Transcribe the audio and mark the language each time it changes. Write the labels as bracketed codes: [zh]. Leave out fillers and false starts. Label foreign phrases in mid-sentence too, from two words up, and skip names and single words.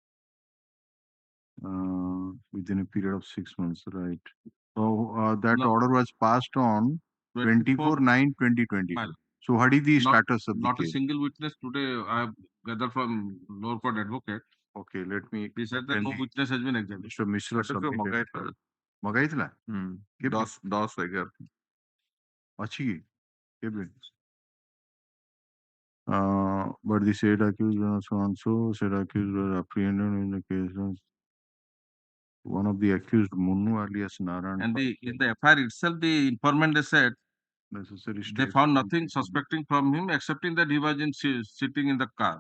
[en] Within a period of 6 months, right? So that order was passed on 24/9/2020. So what is the status of the Not a case? single witness today I have gathered from lower court advocate. Okay, let me. He said that no witness has been examined. Mr. Mishra submitted. [or] ମଗାଇଥିଲା କେବେ? 10/11 ଅଛି କି କେବେ? [en] But the said accused so and so said accused was apprehended in the case of one of the accused Munnu alias Naran. And in the FIR itself, the informant they said necessary they found nothing suspecting from him excepting that he was sitting in the car.